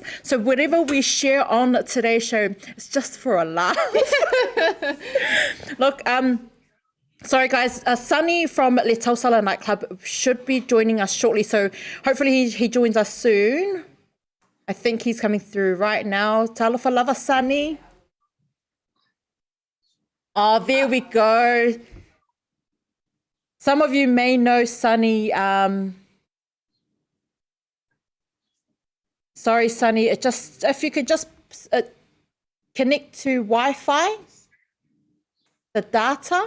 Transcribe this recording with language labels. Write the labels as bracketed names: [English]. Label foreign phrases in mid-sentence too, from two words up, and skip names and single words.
[English] So whatever we share on today's show, it's just for a laugh. Look, sorry guys, Sunny from Le Tausala nightclub should be joining us shortly. So hopefully he joins us soon. I think he's coming through right now. [Samoan] Talofa lava, [English] Sunny. Oh, there we go. Some of you may know Sunny. Sorry, Sunny. If you could just connect to Wi-Fi, the data.